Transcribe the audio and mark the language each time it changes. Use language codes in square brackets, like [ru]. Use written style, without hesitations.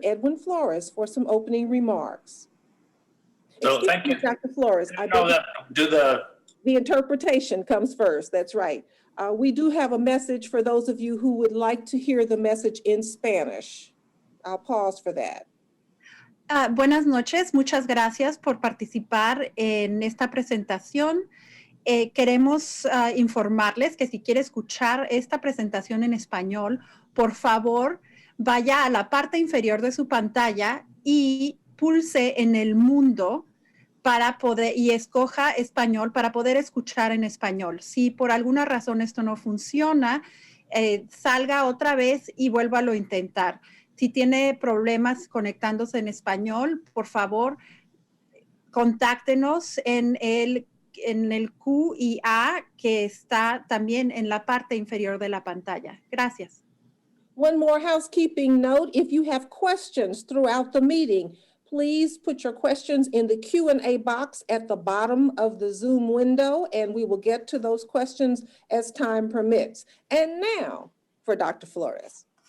[en] Edwin Flores, for some opening remarks. So thank you, Dr. Flores. I know that the interpretation comes first. That's right. We do have a message for those of you who would like to hear the message in Spanish. I'll pause for that. [es] Buenas noches, muchas gracias por participar en esta presentación. Queremos informarles que si quiere escuchar esta presentación en español, por favor, vaya a la parte inferior de su pantalla y pulse en el mundo para poder, y escoja español para poder escuchar en español. Si por alguna razón esto no funciona, salga otra vez y vuélvalo a intentar. Si tiene problemas conectándose en español, por favor, contáctenos en el Q y A que está también en la parte inferior de la pantalla. Gracias. [en] One more housekeeping note. If you have questions throughout the meeting, please put your questions in the Q&A box at the bottom of the Zoom window, and we will get to those questions as time permits. And now for Dr. Flores.